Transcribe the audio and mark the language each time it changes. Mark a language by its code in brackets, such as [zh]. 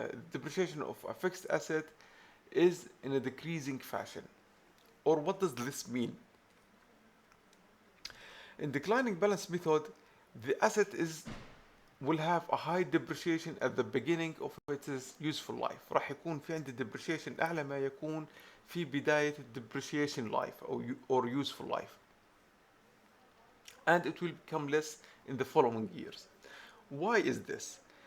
[en] Depreciation of a fixed asset is in a decreasing fashion. Or what does this mean? In declining balance method, the asset will have a high depreciation at the beginning of its useful life. [ar] راح يكون في عندي depreciation أعلى ما يكون في بداية depreciation life [en] or useful life. And it will become less in the following years. Why is this?